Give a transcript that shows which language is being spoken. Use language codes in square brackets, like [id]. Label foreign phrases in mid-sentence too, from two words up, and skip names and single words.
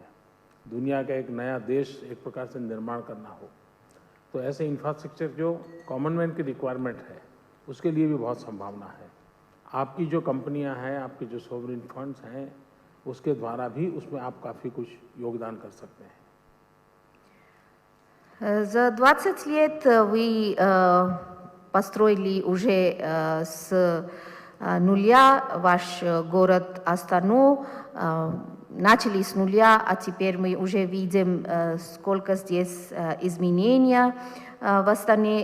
[hi] दुनिया का एक नया देश एक प्रकार से निर्माण करना हो तो ऐसे इंफ्रास्ट्रक्चर जो कॉमनवेल्थ की रिक्वायरमेंट है उसके लिए भी बहुत संभावना है। आपकी जो कंपनियां हैं, आपके जो [en] sovereign funds [hi] हैं, उसके द्वारा भी उसमें आप काफ़ी कुछ योगदान कर सकते हैं। [ru] За 20 лет вы построили уже с нуля ваш город Астану, начали с нуля, а теперь мы уже видим, сколько здесь изменений в Астане.